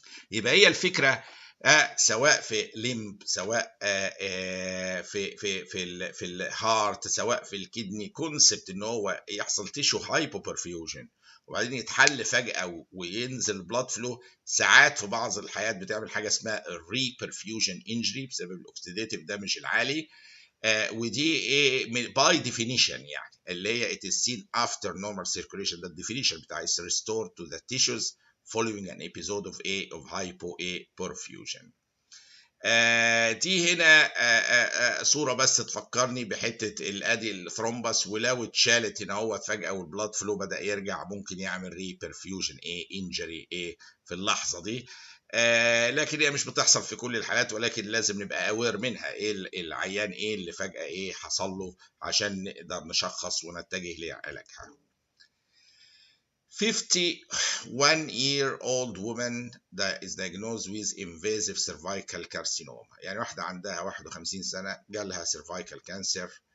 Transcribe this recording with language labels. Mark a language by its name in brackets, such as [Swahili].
[Arabic] يبقى هي الفكره سواء في ليمب، سواء في الهارت، سواء في الكدني، كونسبت ان هو يحصل تيشو هايبوبرفيوجن وبعدين يتحل فجأة وينزل بلاد فلو. ساعات في بعض الحالات بتعمل حاجة اسمها ريبرفيوجن انجري بسبب الاوكسيديتيف دامج العالي. ودي ايه باي ديفينيشن يعني اللي هي [English] it is seen after normal circulation. [Arabic] ده الديفينيشن بتاع [English] is restored to the tissues following an episode of hypoperfusion. [Arabic] دي هنا صورة بس تفكرني بحتة الادي الثرومبس، ولو اتشالت هنا هو فجأة والبلاد فلو بدأ يرجع ممكن يعمل ريبرفيوجن انجري في اللحظة دي. لكن هي مش بتحصل في كل الحالات، ولكن لازم نبقى اوير منها العيان اللي فجأة حصل له عشان نقدر نشخص ونتجه لعلاجها. [English] 51-year-old woman that is diagnosed with invasive cervical carcinoma. [Arabic] يعني واحدة عندها 51 سنة جالها cervical cancer.